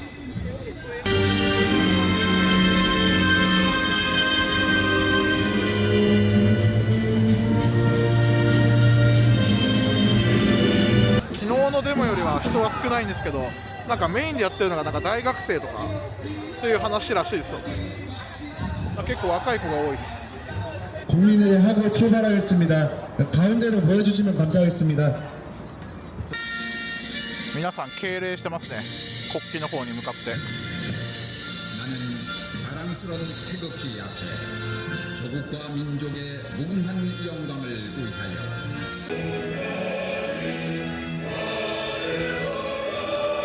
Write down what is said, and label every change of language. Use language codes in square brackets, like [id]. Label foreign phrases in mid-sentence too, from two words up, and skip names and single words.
[ja] 昨日のデモよりは人は少ないんですけど、なんかメインでやってるのがなんか大学生とかっていう話らしいですよね。結構若い子が多いです。 [ko] 국민을 하고 출발하겠습니다. 가운데로 모여주시면 감사하겠습니다. [ja] 皆さん敬礼してますね。国旗の方に向かって。 [ko] 나는 자랑스러운 태극기 앞에 조국과 민족의 무궁한 영광을 위하여